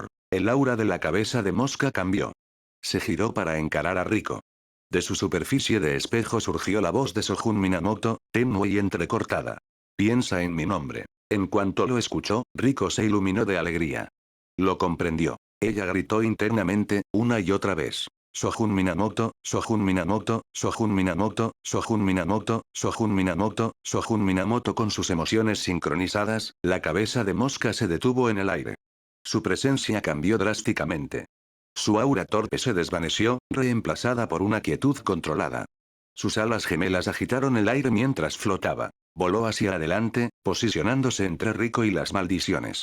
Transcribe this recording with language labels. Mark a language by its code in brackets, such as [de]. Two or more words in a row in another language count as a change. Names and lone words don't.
[es] El aura de la cabeza de mosca cambió. Se giró para encarar a Rico. De su superficie de espejo surgió la voz de Sojun Minamoto, tenue y entrecortada. Piensa en mi nombre. En cuanto lo escuchó, Rico se iluminó de alegría. Lo comprendió. Ella gritó internamente, una y otra vez. Sojun Minamoto, Sojun Minamoto, Sojun Minamoto, Sojun Minamoto, Sojun Minamoto, Sojun Minamoto. Con sus emociones sincronizadas, la cabeza de mosca se detuvo en el aire. Su presencia cambió drásticamente. Su aura torpe se desvaneció, reemplazada por una quietud controlada. Sus alas gemelas agitaron el aire mientras flotaba. Voló hacia adelante, posicionándose entre Rico y las maldiciones.